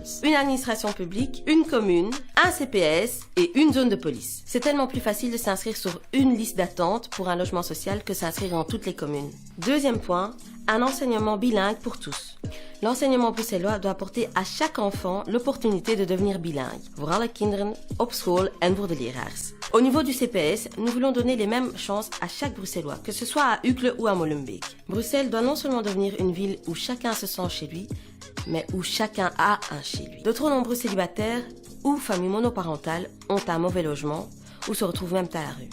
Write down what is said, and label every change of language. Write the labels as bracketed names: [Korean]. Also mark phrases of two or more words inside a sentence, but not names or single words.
[French] Une administration publique, une commune, un CPAS et une zone de police. C'est tellement plus facile de s'inscrire sur une liste d'attente pour un logement social que s'inscrire dans toutes les communes. Deuxième point, un enseignement bilingue pour tous. L'enseignement bruxellois doit apporter à chaque enfant l'opportunité de devenir bilingue. [Dutch] Voor alle kinderen, op school en voor de leraars. [French] Au niveau du CPS, nous voulons donner les mêmes chances à chaque Bruxellois, que ce soit à Uccle ou à Molenbeek. Bruxelles doit non seulement devenir une ville où chacun se sent chez lui, mais où chacun a un chez lui. De trop nombreux célibataires ou familles monoparentales ont un mauvais logement ou se retrouvent même à la rue.